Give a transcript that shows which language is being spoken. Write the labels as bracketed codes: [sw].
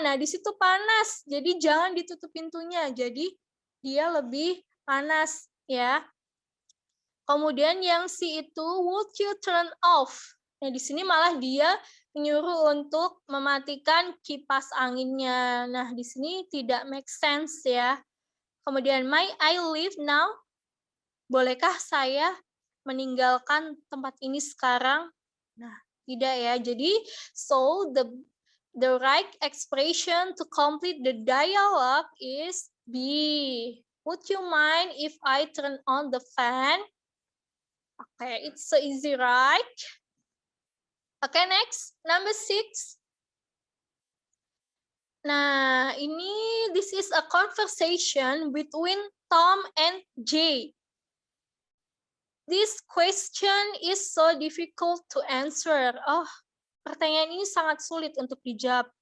[id] Nah, di situ panas, jadi jangan ditutup pintunya. Jadi, dia lebih panas, ya. Kemudian yang C itu, [en] would you turn off? [id] Nah, di sini malah dia menyuruh untuk mematikan kipas anginnya. Nah, di sini tidak make sense ya. [en] Kemudian, may I leave now? [id] Bolehkah saya meninggalkan tempat ini sekarang? Nah, tidak ya. Jadi, [en] so the right expression to complete the dialogue is B. Would you mind if I turn on the fan? Okay, it's so easy, right? Okay, next, number 6. Nah, this is a conversation between Tom and Jay. This question is so difficult to answer. [id] Oh, pertanyaan ini sangat sulit untuk dijawab.